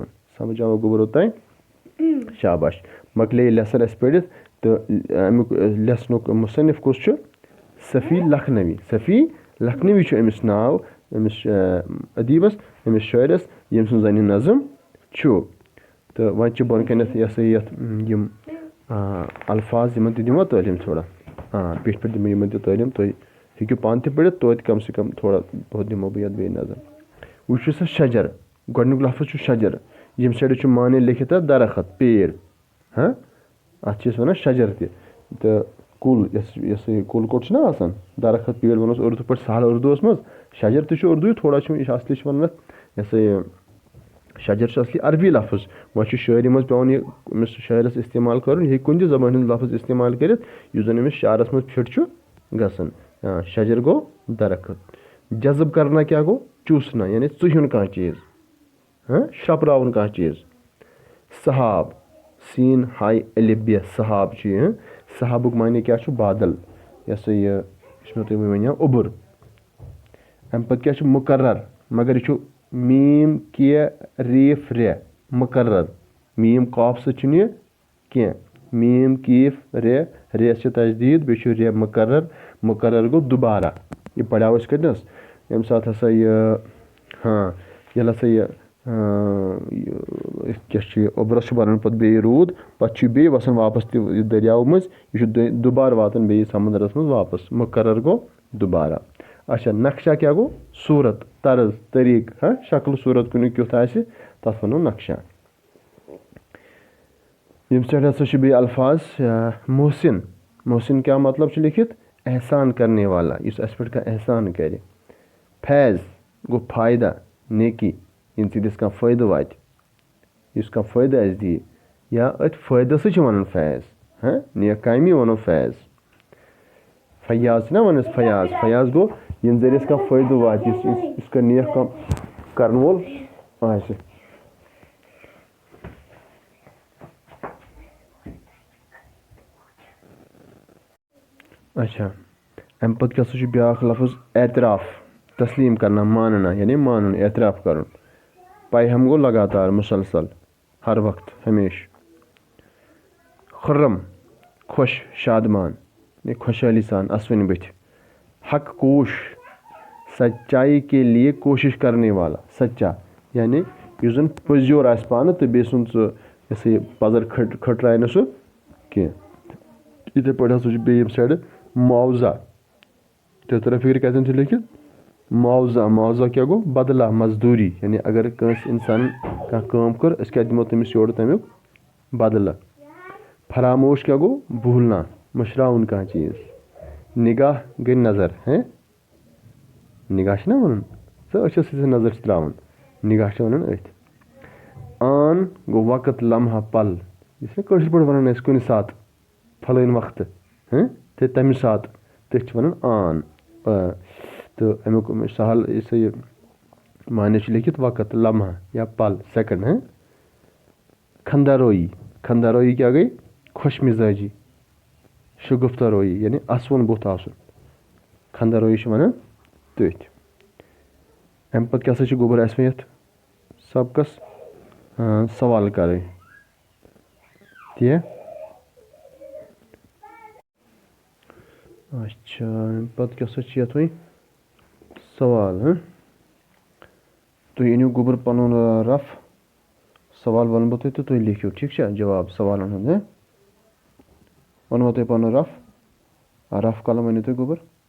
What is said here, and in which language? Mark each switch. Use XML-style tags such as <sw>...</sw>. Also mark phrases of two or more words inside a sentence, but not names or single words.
<ks>समझ आओ गोबरो तय शाबाश मकले लेसन अस पढ़ तो अमुक लेसनुक मुसन्निफ कुस सफ़ी लखनवी, सफ़ी लखनवी अमिस नाव अमिस अदीबस अमिस शायरस यम सुन जन नज़म तो वन बन कन यम अल्फाज यमन दिमो तालीम थोड़ा पेट पे दिमो यमन तालीम तुम हेकू पान पढ़ तो</ks> <ur>کم سے کم تھوڑا بہت</ur> <ks>दिमो बह बे नजर। वह सा शजर गोडनुक लफ्ज़ शजर यम साइड माने लिखित दरखत पेड़ हाँ अत वन शजर तो कुल यस कुल कोट ना आसान दरखत पेड़ वनो उर्दू पे सहल उर्दूस मज शजर तो उर्दू थोड़ा यह असली वन यस शजर असली अरबी लफ्ज़ वह शायरी मज पे अमिस शायरस इस्तेमाल कर यह कुन जबान हंद लफ्ज़ इस्तेमाल कर जन अमिस शारस मज फिट गसन। शजर गो दरखत,</ks> <ur>جذب کرنا</ur> <ks>क्या गो चूसना यानी चुहन कह चीज़ हाँ शपरावन कह चीज़। सहाब सीन हाई अलिफ सहाब सहाबुक माने क्या बादल यस यह वन उबुर। अम पे क्या मुकर्रर मगर यह मीम के रीफ रे मुकर्रर मीम कॉफ सह कह मीम कीफ रे रे तजदीद बे रे मुकर्रर, मुकर्रर गो दोबारा यह पढ़ाव कतनस यम सात हसा यह हाँ ये हसा यह क्या उबरस बन पे बे रूद पे बे वसान वापस दरियाव मज यह दोबारा वातन बे समंदरस मज वापस मुकर्रर गो दोबारा। अच्छा नक्शा क्या गो सूरत तर्ज तरीक हाँ शक्ल सूरत कुन क्युथ आसि तथ वनो नक्शा। यम साइड हसा बे अल्फाज मोहसिन, मोहसिन क्या मतलब लिखित</ks> <ur>احسان کرنے والا</ur> <ks>इस अस पे एहसान करे। फैज़ गो फ़ायदा नेकी इन सद कह फ़ायदा वात इस कह फ़ायदा अस दी या अत फ़ायदा सह वन फैज़ हाँ नेक कामी वनो फैज़। फयाज ना वन फयाज, फयाज गो इन जरिए कह फ़ायदा वात इसका नेक कम कर वोल आसि। अच्छा अम पे क्या ब्या लफ्ज़ एतराफ़</ks> <ur>تسلیم کرنا ماننا</ur> <ks>यानी मानन एतराफ़ कर पाए हम गो</ks> <ur>لگاتار مسلسل ہر وقت ہمیش.</ur> <ks>खुर्रम खुश शादमान खुशहाली सान असवन बथ। हक कोश</ks> <ur>سچائی کے لیے کوشش کرنے والا,</ur> <ks>सच्चा यानी युस जन पजियोर आस पान तो बे सुन सह पजर खटराय न सह कह। इथे पे हसा बे साइड मुआवजा तो तरह फिक्र कतन लिखित मुआवजा, मुआवजा क्या गो बदला मजदूरी यानी अगर कंस इंसान कह काम कर अस क्या दिमो तमिस योर तमिक बदला। फरामोश क्या गो भूलना मुशराउन कह चीज़। निगाह गई नज़र है निगाह ना वन सो अस नज़र त्रावन निगाह वन अथ। आन गो वक़्त लम्हा पल इस पे वन कुन सात फलन वक्त हैं तो तम सात तथ वन आन तो अमुक सहल इस माने लिखित</ks> <ur>وقت لمحہ یا پل سیکنڈ ہے.</ur> <ks>खंदारोई, खंदारोई क्या गई</ks> <ur>خوش مزاجی,</ur> <ks>शुगुफ्ता रोई यानी असवन बुत आसन, खंदा रोई वन तथ। अम पे क्या गोबर अस ये सबकस सवाल कर ती। अच्छा पे क्या ये सवाल तुम अनु गोबर पन रफ सवाल वन बह तो तुम लिखियो</ks> <ur>ٹھیک ہے</ur> <ks>जवाब सवाल वनवा तुम पन रफ कलम अनु तुम गोबर।</ks>